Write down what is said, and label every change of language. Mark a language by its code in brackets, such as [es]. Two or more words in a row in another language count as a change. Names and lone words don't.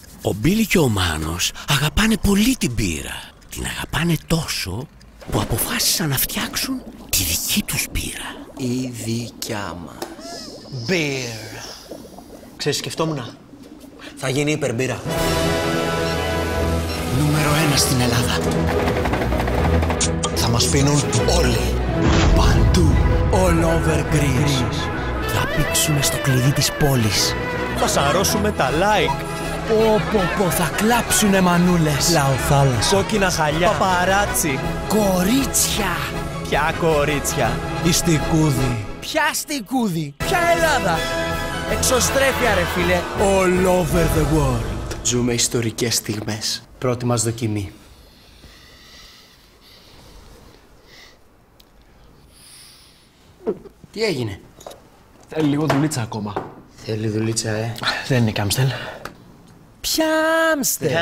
[el] Ο Μπίλι και ο Μάνος αγαπάνε πολύ την μπύρα. Την αγαπάνε τόσο που αποφάσισαν να φτιάξουν τη δική τους μπύρα. Η δικιά μας. Beer. Ξέρεις, σκεφτόμουν. Θα γίνει υπερμπύρα. Νούμερο 1 στην Ελλάδα. Θα μας πίνουν όλοι. Παντού. [en] All over Greece. [el] Θα πήξουμε στο κλειδί της πόλης. Θα σαρώσουμε τα like. Πω, θα κλάψουνε μανούλες. Λαοθάλασσα. Κόκκινα χαλιά. Παπαράτσι. Κορίτσια. Ποια κορίτσια. Ιστικούδη. Ποια στικούδη. Ποια Ελλάδα. Εξωστρέφεια ρε φίλε. [en] All over the world. [el] Ζούμε ιστορικές στιγμές. Πρώτη μας δοκιμή. Τι έγινε? Θέλει λίγο δουλίτσα ακόμα. Θέλει δουλίτσα, Δεν είναι κάμστελ. Ποια Άμστερ.